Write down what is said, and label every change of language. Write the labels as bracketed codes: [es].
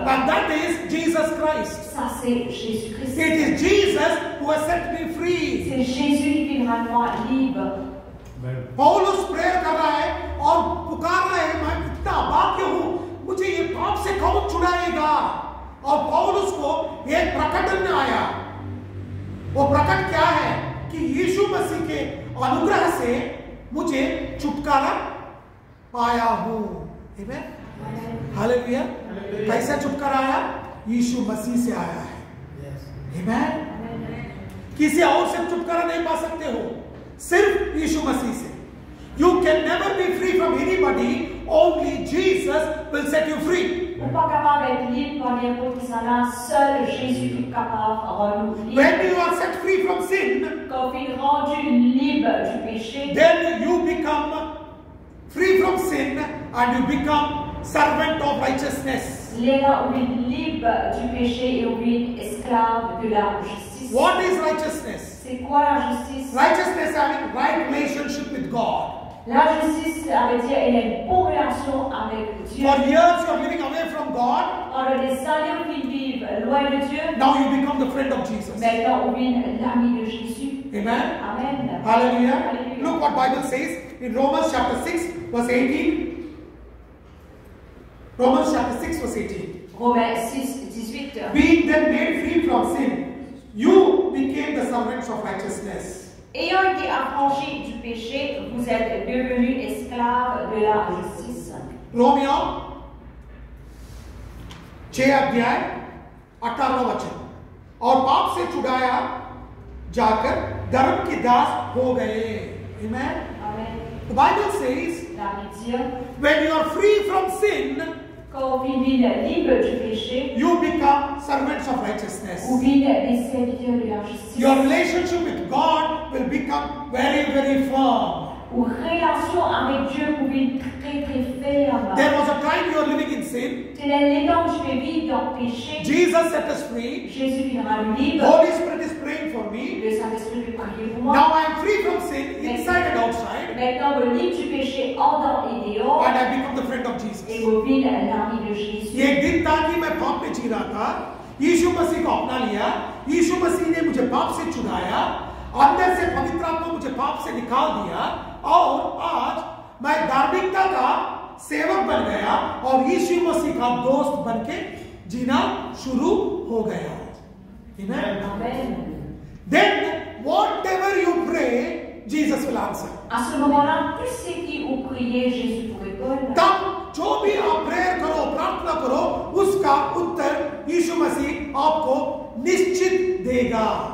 [en] And that is Jesus Christ. [fr] Ça, c'est Jésus-Christ. [en] It is Jesus who has set me free. [fr] C'est Jésus qui rend moi libre. [hi] पौलुस prayer कर रहा है और पुकार रहा है, मैं इतना अभाग्य हूं, मुझे ये पाप से कौन छुड़ाएगा? और पौलुस को एक प्रकटन में आया. वो प्रकट क्या है कि यीशु मसीह के अनुग्रह से मुझे छुटकारा पाया हूं. आमेन. हालेलुया. कैसे छुटकारा आया? यीशु मसीह से आया है. आमेन. किसी और से छुटकारा नहीं पा सकते हो, सिर्फ यीशु मसीह से. [en] You can never be free from anybody. Only Jesus will set you free. [fr] On n'est pas capable d'être libre par n'importe qui s'en a. Seul Jésus qui est capable de rendre nous libres. [en] When you are set free from sin, [fr] Quand il est rendu libre du péché, [en] then you become free from sin and you become servant of righteousness. [fr] là où il est libre du péché et où il est esclave de la justice. [en] What is righteousness? [fr] C'est quoi la justice? [en] Righteousness having right relationship with God. [fr] La justice, ça veut dire qu'il a une bonne relation avec Dieu. [en] For years you are living away from God. [fr] Pendant des années où ils vivent loin de Dieu, [en] Now you become the friend of Jesus. [fr] maintenant on vient l'ami de Jésus. [en] Amen. [fr] Amen. [en] Hallelujah. [fr] Hallelujah. [en] Look what Bible says in Romans chapter 6 verse 18. Romans chapter 6 verse 18. [fr] Romains 6, 18. [en] Being then made free from sin, you became the servants of righteousness. [fr] Ayant été affranchis du péché, vous êtes devenus esclaves de la justice. [hi] Romeo 6 अध्याय 18वां वचन. और पाप से छुड़ाया जाकर धर्म के दास हो गए. [en] Amen. [fr] Amen. [en] The Bible says, [fr] La Bible, [en] when you are free from sin, [fr] quand vous vivez libre du péché, [en] you become servants of righteousness. [fr] vous vivez des serviteurs de la justice. [en] Your relationship with God will become very, very firm. [fr] Ou relation avec Dieu, vous vivez très très ferme. [en] There was a time you were living in sin. [fr] C'est l'état où je vais vivre dans le péché. [en] Jesus set us free. [fr] Jésus nous rend libre. [en] Holy Spirit is praying for me. [fr] Le Saint-Esprit peut prier pour moi. [en] Now I am free from sin, inside and outside, [fr] Maintenant, vous libre du péché en dedans et dehors. [en] and I become the friend of Jesus. [fr] Et vous vivez l'ami de Jésus. [hi] एक दिन था कि मैं पाप में जी रहा था, यीशु मसीह को अपना लिया, यीशु मसीह ने मुझे पाप से छुड़ाया, अंदर से पवित्र आत्मा मुझे पाप से निकाल दिया, और आज मैं धार्मिकता का सेवक बन गया और यीशु मसीह का दोस्त बनके जीना शुरू हो गया. Amen. [en] Amen. Then whatever you pray, Jesus will answer. [fr] À ce moment-là, tous ceux qui ont prié, Jésus pour répondre. [hi] तब जो भी आप प्रेयर करो, प्रार्थना करो, उसका उत्तर यीशु मसीह आपको निश्चित देगा।